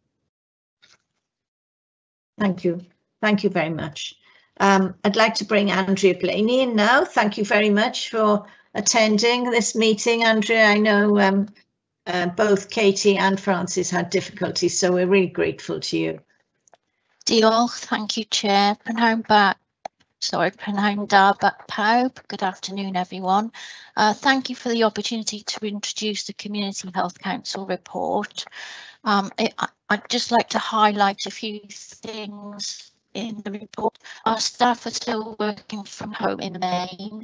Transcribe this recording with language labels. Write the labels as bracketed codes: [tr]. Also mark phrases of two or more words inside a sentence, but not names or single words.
[en] Thank you. Thank you very much. I'd like to bring Andrea Blaney in now. Thank you very much for attending this meeting, Andrea. I know both Katie and Francis had difficulties, so we're really grateful to you. [cy] Diolch, [en] thank you, Chair. [cy] Prynhawn da pawb. [en] Good afternoon, everyone. Thank you for the opportunity to introduce the Community Health Council report. I'd just like to highlight a few things in the report. Our staff are still working from home in the main.